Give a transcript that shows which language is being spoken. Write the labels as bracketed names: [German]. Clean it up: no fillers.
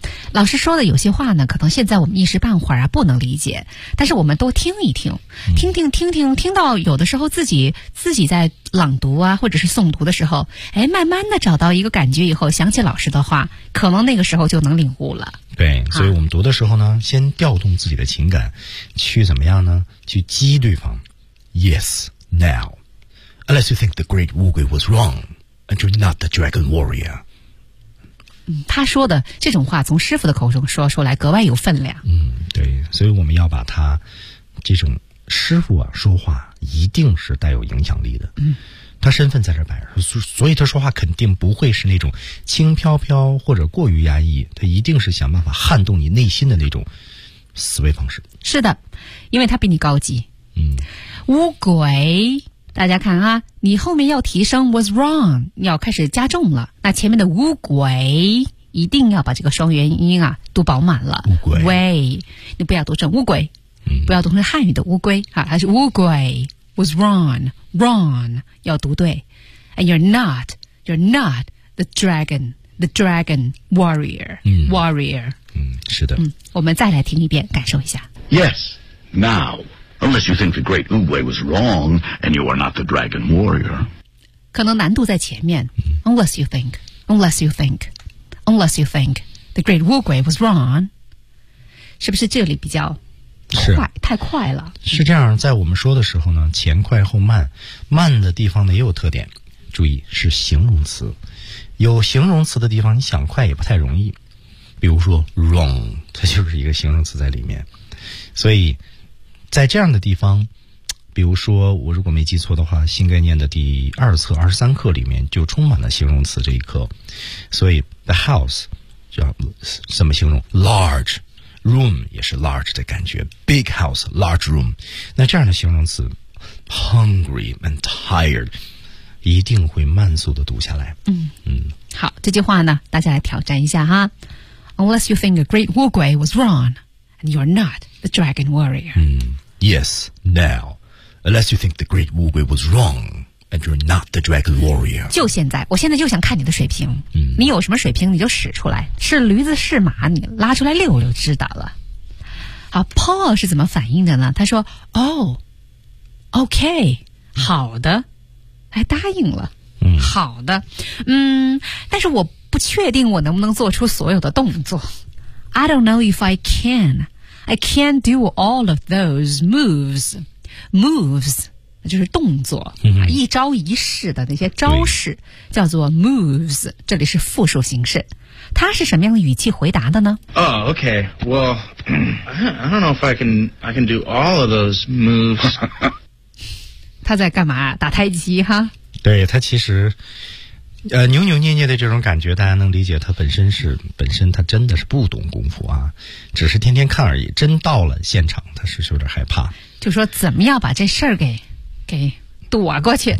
[Chinese] 嗯，老师说的有些话呢，可能现在我们一时半会儿啊不能理解，但是我们都听一听，听听听听，听到有的时候自己在朗读啊或者是诵读的时候，哎，慢慢的找到一个感觉以后，想起老师的话，可能那个时候就能领悟了。对，所以我们读的时候呢，先调动自己的情感去怎么样呢，去激对方。 [English] Yes, nowUnless you think the great Wu Gui was wrong, and you're not the dragon warrior. [Chinese] 嗯，他说的这种话从师傅的口中说出来格外有分量。嗯，对，所以我们要把他这种师傅啊说话一定是带有影响力的。嗯，他身份在这摆着，所以他说话肯定不会是那种轻飘飘或者过于压抑，他一定是想办法撼动你内心的那种思维方式。是的，因为他比你高级。嗯，乌龟。大家看啊，你后面要提升 [English] was wrong， [Chinese] 你要开始加重了，那前面的乌龟一定要把这个双元音啊读饱满了。乌龟 way， 你不要读成乌龟。嗯，不要读成汉语的乌龟啊，还是乌龟 [English] was wrong， [Chinese] wrong 要读对。 [English] And you're not the dragon warrior。嗯， warrior。 [Chinese] 嗯，是的。嗯，我们再来听一遍感受一下。 [English] Yes, nowUnless you think the great Wu Gui was wrong, and you are not the dragon warrior. [Chinese] 可能难度在前面。 [English] Unless you think the great Wu Gui was wrong. [Chinese] 是不是这里比较快，是太快了。是这样，在我们说的时候呢，前快后慢，慢的地方呢也有特点。注意，是形容词。有形容词的地方，你想快也不太容易。比如说 wrong， 它就是一个形容词在里面。所以在这样的地方，比如说我如果没记错的话，新概念的第二册23课里面就充满了形容词这一课，所以 the house 叫什么形容 large room 也是 large 的感觉， [English] big house large room， [Chinese] 那这样的形容词 [English] hungry and tired [Chinese] 一定会慢速的读下来。嗯，好，这句话呢大家来挑战一下哈。 [English] Unless you think a great Wu Gui was wrong and you're not the dragon warrior。 Yes, now. Unless you think the great Wu Gui was wrong, and you're not the dragon warrior. [Chinese] 就现在，我现在就想看你的水平。嗯，你有什么水平你就使出来，是驴子是马你拉出来溜溜知道了。好， Paul 是怎么反应的呢？他说 [English] Oh, okay, [Chinese] 好的，还答应了。嗯，好的。嗯，但是我不确定我能不能做出所有的动作。 [English] I don't know if I can. I can't do all of those moves. [Chinese] Moves 就是动作，嗯，一招一式的那些招式叫做 moves， 这里是复数形式。他是什么样的语气回答的呢？ [English] Oh, okay. Well, I don't know if I can do all of those moves. [Chinese] 他在干嘛？打太极哈？对，他其实扭扭捏捏的这种感觉，大家能理解，他本身他真的是不懂功夫啊，只是天天看而已，真到了现场他是有点害怕，就说怎么样把这事儿给躲过去。